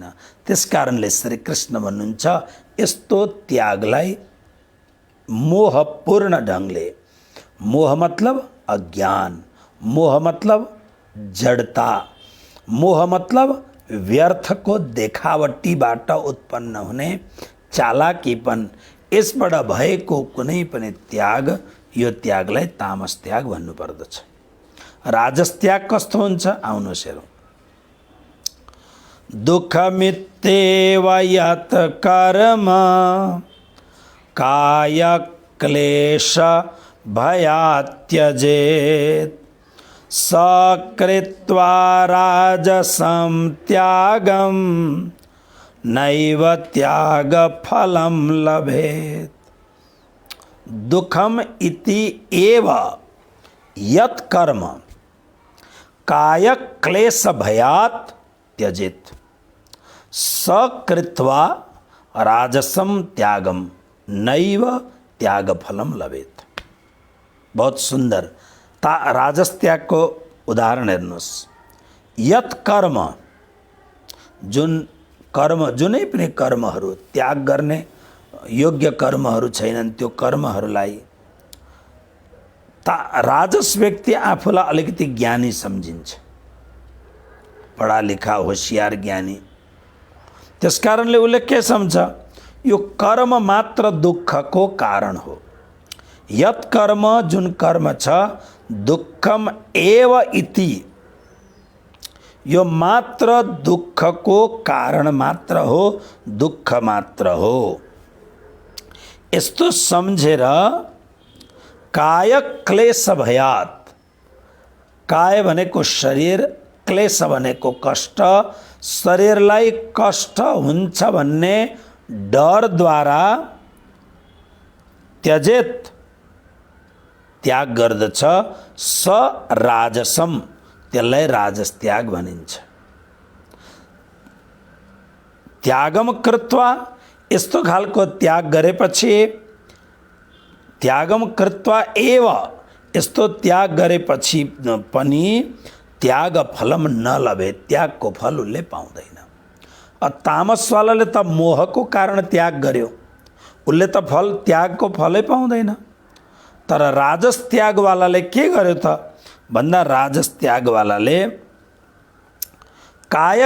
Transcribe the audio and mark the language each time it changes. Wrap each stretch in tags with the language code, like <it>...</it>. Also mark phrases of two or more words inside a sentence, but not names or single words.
<ne>त्यसकारणले श्री कृष्ण भन्नुहुन्छ यस्तो त्यागलाई मोहपूर्ण ढङ्गले, मोह मतलब अज्ञान, मोह मतलब जडता, मोह मतलब व्यर्थको देखावटीबाट उत्पन्न हुने चालाकीपन, यसबाट भएको कुनै पनि त्याग, यो त्यागलाई तामस त्याग भन्नुपर्दछ। राजस त्याग कस्तो हुन्छ? आउनुहोस् हेरौँ।</ne> <sa>दुःखमित्येव यत् कर्म काय क्लेश भयात् त्यजेत् सकृत्वा राजसं त्यागं नैव त्याग फलं लभेत्। दुःखम इति एव यत् कर्म काय क्लेश भयात् त्यजेत् सकृत्वा राजसं त्यागम नैव त्याग फलम लभेत्।</sa> <hi>बहुत सुंदर</hi> <ne>राजस त्याग को उदाहरण हेर्नुहोस्।</ne> <sa>यत् कर्म,</sa> <ne>जुन कर्म, जुनै पनि कर्महरू त्याग गर्ने योग्य कर्महरू छैनन्, त्यो कर्महरूलाई राजस व्यक्ति आफूलाई अलिकति ज्ञानी सम्झिन्छ,</ne> <hi>पढा लेखा</hi> <ne>होशियार ज्ञानी। त्यसकारणले उसले के सम्झ? यो कर्म मात्र दुःखको कारण हो।</ne> <sa>यत् कर्म,</sa> <ne>जुन कर्म छ,</ne> <sa>दुःखम एव इति,</sa> <ne>यो मात्र दुःखको कारण मात्र हो, दुःख मात्र हो। यस्तो सम्झेर</ne> <sa>काय क्लेश भयात्,</sa> <ne>काय भनेको शरीर, क्लेश भनेको कष्ट, शरीरलाई कष्ट हुन्छ भन्ने डरद्वारा त्यजेत, त्याग गर्दछ।</ne> <sa>स राजसम,</sa> <ne>त्यसलाई राजस त्याग भनिन्छ।</ne> <sa>त्यागम कृत्वा,</sa> <ne>यस्तो खालको त्याग गरेपछि,</ne> <sa>त्यागम कृत्वा एव,</sa> <ne>यस्तो त्याग गरेपछि पनि</ne> <sa>त्याग फलम न लभे,</sa> <ne>त्यागको फल उसले पाउँदैन। तामसवालाले त मोहको कारण त्याग गर्यो, उसले त फल, त्यागको फलै पाउँदैन। तर राजस त्यागवालाले के गर्यो त भन्दा, राजस त्यागवालाले काय</ne>